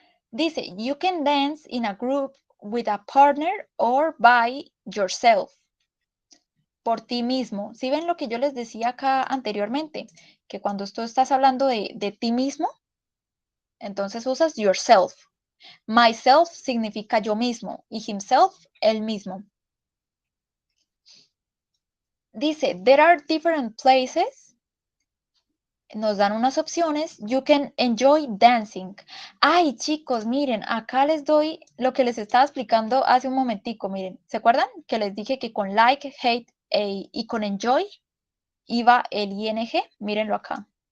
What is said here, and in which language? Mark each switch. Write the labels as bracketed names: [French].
[English] Dice, you can dance in a group with a partner or by yourself. [Spanish] Por ti mismo. ¿Sí ven lo que yo les decía acá anteriormente? Que cuando tú estás hablando de ti mismo, entonces usas yourself. Myself significa yo mismo y himself, él mismo. [English] Dice, there are different places. [Spanish] Nos dan unas opciones. [English] You can enjoy dancing. [Spanish] Ay, chicos, miren, acá les doy lo que les estaba explicando hace un momentico. Miren, ¿se acuerdan? Que les dije que con like, hate y con enjoy iba el ing. Mírenlo acá.